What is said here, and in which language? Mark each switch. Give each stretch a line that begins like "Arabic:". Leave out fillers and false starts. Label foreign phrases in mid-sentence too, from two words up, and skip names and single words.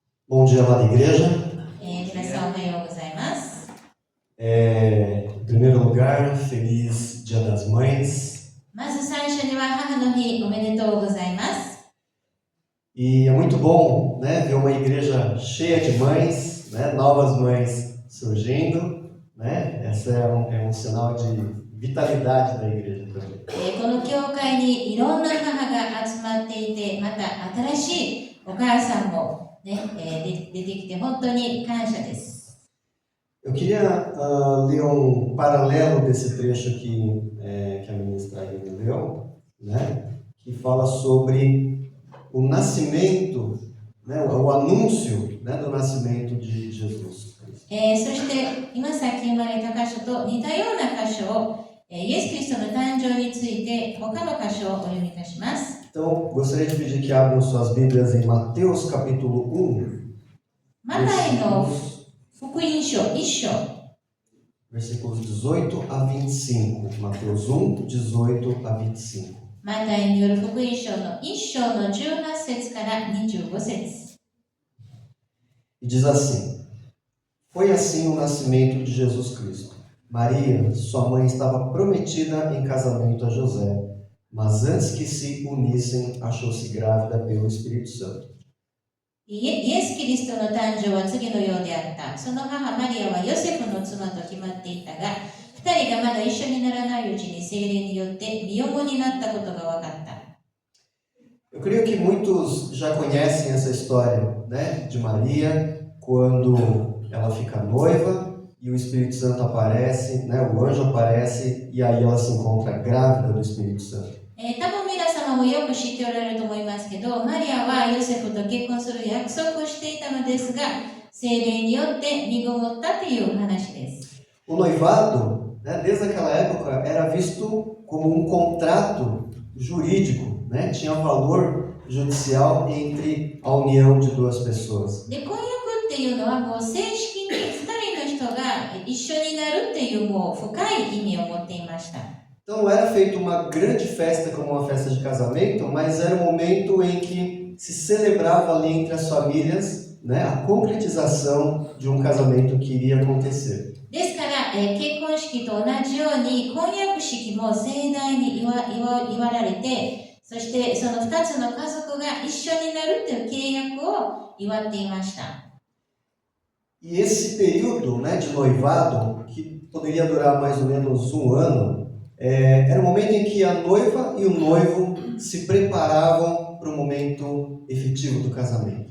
Portuguese: Bom dia, amada igreja.
Japanese: 皆さんおはようございます。
Portuguese: Em primeiro lugar, feliz Dia das Mães.
Japanese: まず最初には母の日おめでとうございます。
Portuguese: E é muito bom, né, ver uma igreja cheia de mães, né, novas mães surgindo, né? Essa é um sinal de vitalidade da igreja também.
Japanese: この教会にいろんな母が集まっていて、また新しいお母さんも、出てきて本当に感謝です。
Portuguese: Eu queria ler um paralelo desse trecho que a ministra aí leu, né, que fala sobre o nascimento, né, o anúncio, né, do nascimento de Jesus.
Japanese: そして今さっき生まれた箇所と似たような箇所を、イエス・キリストの誕生について他の箇所をお読みいたします。
Portuguese: Então, gostaria de pedir que abram suas Bíblias em Mateus capítulo 1.
Japanese: マタイの福音書1章
Portuguese: Versículos 18 a 25. Mateus 1, 18 a 25.
Japanese: マタイによる福音書の1章の18節から25節
Portuguese: E diz assim: Foi assim o nascimento de Jesus Cristo. Maria, sua mãe, estava prometida em casamento a José, mas antes que se unissem, achou-se grávida pelo Espírito Santo.
Japanese: イエス・キリストの誕生は次のようであった。その母マリアはヨセフの妻と決まっていたが、二人がまだ一緒にならないうちに聖霊によって身重になったことが分かった。
Portuguese: Eu creio que muitos já conhecem essa história, né, de Maria, quando ela fica noiva e o Espírito Santo aparece, né, o anjo aparece e aí ela se encontra grávida do Espírito Santo.
Japanese: 多分皆様もよく知っておられると思いますけど、マリアはヨセフと結婚する約束をしていたのですが、聖霊によって身ごもったという話です。
Portuguese: O noivado, né, desde aquela época, era visto como um contrato jurídico, né, tinha valor judicial entre a união de duas pessoas.
Japanese: で、婚約っていうのはもう正式に2人の人が一緒になるっていうもう深い意味を持っていました。
Portuguese: Então não era feita uma grande festa como uma festa de casamento, mas era um momento em que se celebrava ali entre as famílias, né, a concretização de um casamento que iria acontecer.
Japanese: ですから、結婚式と同じように婚約式も盛大に祝られて、そしてその2つの家族が一緒になるという契約を祝っていました。
Portuguese: E esse período, né, de noivado, que poderia durar mais ou menos um ano, era o momento em que a noiva e o noivo se preparavam para o momento efetivo do casamento.